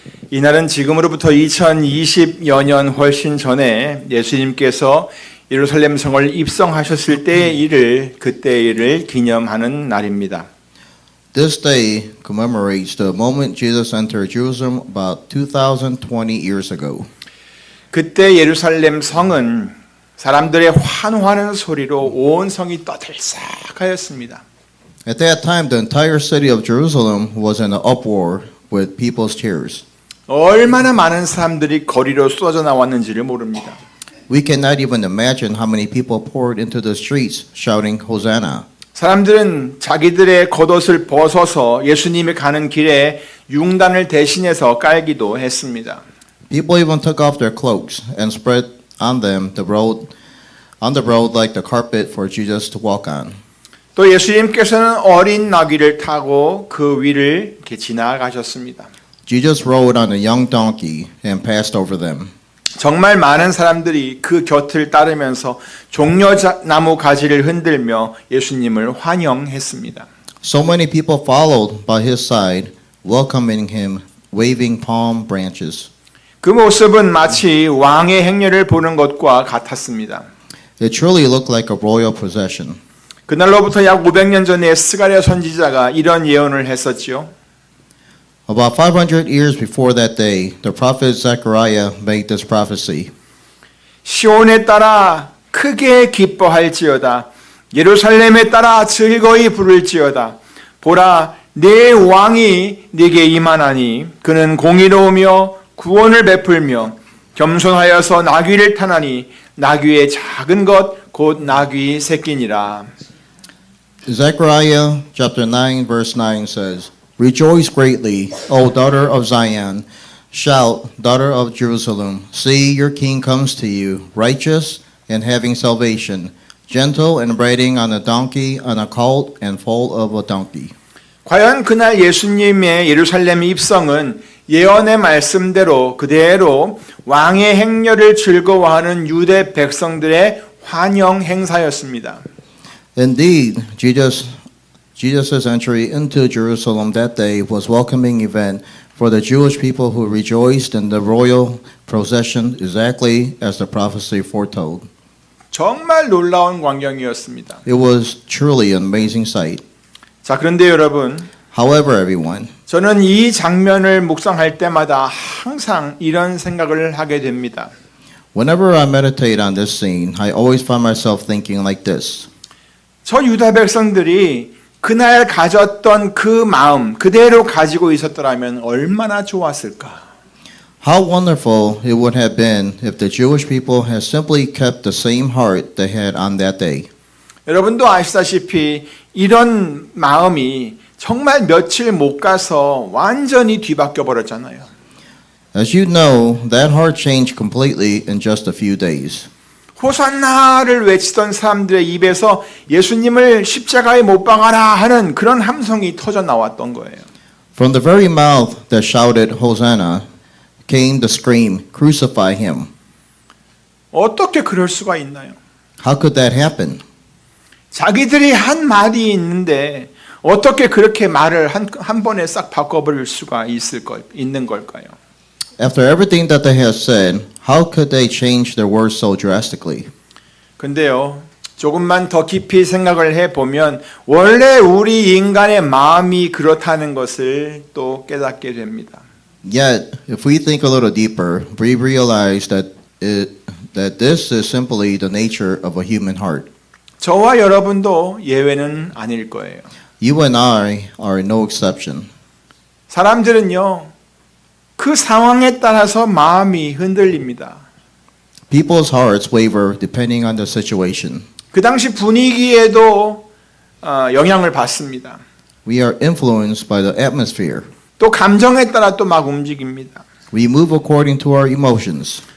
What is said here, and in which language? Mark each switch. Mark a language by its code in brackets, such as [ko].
[ko] 이날은 지금으로부터 2020여 년 훨씬 전에 예수님께서 예루살렘 성을 입성하셨을 때의 일을 그때의 일을 기념하는 날입니다. [en] This day commemorates the moment Jesus entered Jerusalem about 2020 years ago. [ko] 그때 예루살렘 성은 사람들의 환호하는 소리로 온 성이 떠들썩하였습니다. [en] At that time, the entire city of Jerusalem was in an uproar with people's cheers. [ko] 얼마나 많은 사람들이 거리로 쏟아져 나왔는지를 모릅니다. [en] We cannot even imagine how many people poured into the streets shouting Hosanna. [ko] 사람들은 자기들의 겉옷을 벗어서 예수님이 가는 길에 융단을 대신해서 깔기도 했습니다. [en] People even took off their cloaks and spread on the road like the carpet for Jesus to walk on. [ko] 또 예수님께서는 어린 나귀를 타고 그 위를 이렇게 지나가셨습니다. [en] Jesus rode on a young donkey and passed over them. [ko] 정말 많은 사람들이 그 곁을 따르면서 종려나무 가지를 흔들며 예수님을 환영했습니다. [en] So many people followed by his side, welcoming him, waving palm branches. [ko] 그 모습은 마치 왕의 행렬을 보는 것과 같았습니다. [en] It truly looked like a royal procession. [ko] 그날로부터 약 500년 전에 스가랴 선지자가 이런 예언을 했었지요. [en] About 500 years before that day, the prophet Zechariah made this prophecy. [ko] 시온에 따라 크게 기뻐할지어다. 예루살렘에 따라 즐거이 부를지어다. 보라, 내 왕이 네게 임하나니 그는 공의로우며 구원을 베풀며 겸손하여서 나귀를 타나니 나귀의 작은 것 곧 나귀 새끼니라. [en] Zechariah chapter 9 verse 9 says, Rejoice greatly, O daughter of Zion. Shout, daughter of Jerusalem. See, your king comes to you, righteous and having salvation, gentle and riding on a donkey, on a colt and foal of a donkey. [ko] 과연 그날 예수님의 예루살렘 입성은 예언의 말씀대로 그대로 왕의 행렬을 즐거워하는 유대 백성들의 환영 행사였습니다. [en] Indeed, Jesus' entry into Jerusalem that day was a welcoming event for the Jewish people who rejoiced in the royal procession exactly as the prophecy foretold. [ko] 정말 놀라운 광경이었습니다. [en] It was truly an amazing sight. [ko] 자, 그런데 여러분, [en] However, everyone, [ko] 저는 이 장면을 묵상할 때마다 항상 이런 생각을 하게 됩니다. [en] whenever I meditate on this scene, I always find myself thinking like this. [ko] 저 유다 백성들이 그날 가졌던 그 마음 그대로 가지고 있었더라면 얼마나 좋았을까? [en] How wonderful it would have been if the Jewish people had simply kept the same heart they had on that day. [ko] 여러분도 아시다시피 이런 마음이 정말 며칠 못 가서 완전히 뒤바뀌어 버렸잖아요. [en] As you know, that heart changed completely in just a few days. [ko] 호산나를 외치던 사람들의 입에서 예수님을 십자가에 못 박아라 하는 그런 함성이 터져 나왔던 거예요. [en] From the very mouth that shouted Hosanna came the scream, Crucify him. [ko] 어떻게 그럴 수가 있나요? [en] How could that happen? [ko] 자기들이 한 말이 있는데 어떻게 그렇게 말을 한 번에 싹 바꿔버릴 수가 있는 걸까요? [en] After everything that they had said, how could they change their words so drastically? [ko] 근데요, 조금만 더 깊이 생각을 해보면 원래 우리 인간의 마음이 그렇다는 것을 또 깨닫게 됩니다. [en] Yet, if we think a little deeper, we realize that this is simply the nature of a human heart. [ko] 저와 여러분도 예외는 아닐 거예요. [en] You and I are no exception. [ko] 사람들은요, 그 상황에 따라서 마음이 흔들립니다. [en] People's hearts waver depending on the situation. [ko] 그 당시 분위기에도 영향을 받습니다. [en] We are influenced by the atmosphere. [ko] 또 감정에 따라 또 막 움직입니다. [en] We move according to our emotions.